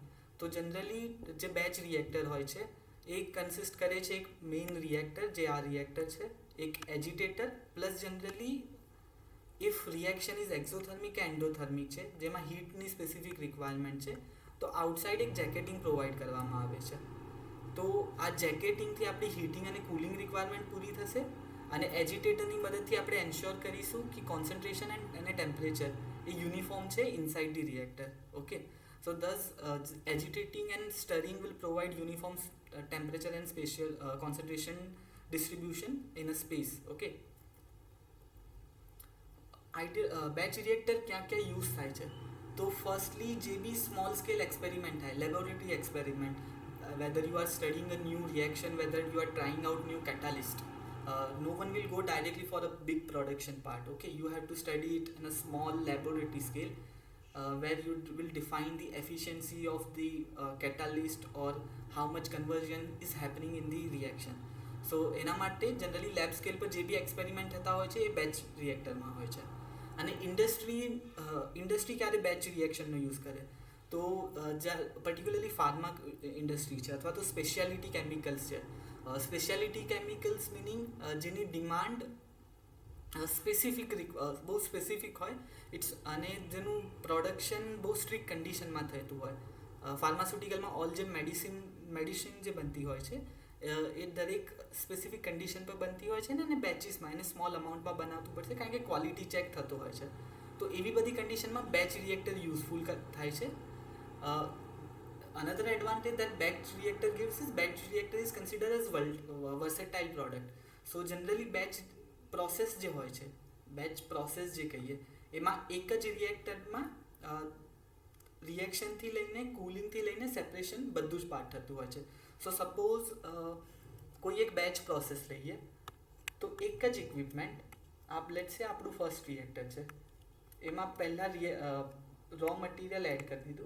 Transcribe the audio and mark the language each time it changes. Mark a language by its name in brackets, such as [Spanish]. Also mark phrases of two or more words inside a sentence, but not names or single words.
[Gujarati] તો જનરલી જે [English] batch reactor [Gujarati] હોય છે એ કન્સિસ્ટ કરે છે એક [English] main reactor, [Gujarati] જે આ રિએક્ટર છે, એક [English] agitator plus generally if reaction is exothermic [Gujarati] કે એન્ડોથર્મિક છે, જેમાં હીટની [English] specific requirement [Gujarati] છે, તો આઉટસાઇડ એક [English] jacketing provide [Gujarati] કરવામાં આવે છે. તો આ જેકેટિંગથી આપણી હીટિંગ અને [English] cooling requirement [Gujarati] પૂરી થશે, અને એજિટેટરની મદદથી આપણે એન્શ્યોર કરીશું કે કોન્સન્ટ્રેશન અને ટેમ્પરેચર એ યુનિફોર્મ છે [English] inside the reactor. [Gujarati] ઓકે, [English] so thus agitating and stirring will provide uniform temperature and spatial concentration distribution in a space. [Gujarati] Okay, [English] batch reactor [Gujarati] ક્યાં ક્યાં યુઝ થાય છે? તો ફર્સ્ટલી જે બી [English] small scale experiment [Gujarati] થાય, [English] laboratory experiment, whether you are studying a new reaction, whether you are trying out new catalyst, no one will go directly for a big production part. Okay, you have to study it in a small laboratory scale, where you will define the efficiency of the catalyst or how much conversion is happening in the reaction. [Gujarati] So એના માટે જનરલી [English] lab scale [Gujarati] પર જે બી એક્સપેરિમેન્ટ થતા હોય છે એ [English] batch reactorમાં [Gujarati] હોય છે. અને ઇન્ડસ્ટ્રી ક્યારે [English] batch reactionનો [Gujarati] યુઝ કરે? તો [English] particularly pharma industry [Gujarati] છે, અથવા તો [English] specialty chemicals [Gujarati] છે. [English] specialty chemicals meaning [Gujarati] જેની ડિમાન્ડ સ્પેસિફિક બહુ સ્પેસિફિક હોય ઇટ્સ, અને જેનું પ્રોડક્શન બહુ [English] strict conditionમાં [Gujarati] થતું હોય. ફાર્માસ્યુટિકલમાં ઓલ જે મેડિસિન જે બનતી હોય છે એ દરેક [English] specific condition [Gujarati] પર બનતી હોય છે ને, અને બેચીસમાં એને [English] small amountમાં [Gujarati] બનાવવું પડશે, કારણ કે [English] quality check [Gujarati] થતો હોય છે. તો એવી બધી કન્ડિશનમાં [English] batch reactor useful [Gujarati] થાય છે. [English] Another advantage that batch reactor gives is batch reactor is considered as versatile product. So generally batch process [Gujarati] જે હોય છે, [English] batch process [Gujarati] જે કહીએ, એમાં એક જ રિએક્ટરમાં રિએક્શનથી લઈને કુલિંગથી લઈને સેપરેશન બધું જ પાર્ટ થતું હોય છે. [English] so suppose [Gujarati] કોઈ એક [English] batch process [Gujarati] લઈએ, તો એક જ ઇક્વિપમેન્ટ [English] let's say [Gujarati] આપણું [English] first reactor [Gujarati] છે, એમાં પહેલાં [English] raw material add [Gujarati] કરી દીધું.